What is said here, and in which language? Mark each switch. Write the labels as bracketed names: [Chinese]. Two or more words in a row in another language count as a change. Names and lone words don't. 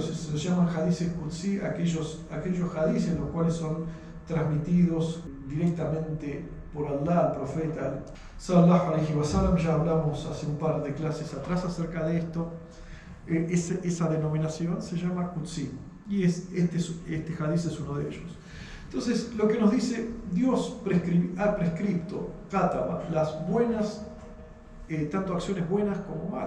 [Spanish] se llaman hadices Qudsi, aquellos hadices los cuales son transmitidos directamente por Allah al profeta [Arabic] صلى الله عليه وسلم. [Spanish] Ya hablamos hace un par de clases atrás acerca de esto. Esa denominación se llama Qudsi y este hadiz es uno de ellos. Entonces, lo que nos dice, Dios ha prescripto, kataba, las buenas, tanto acciones buenas como malas.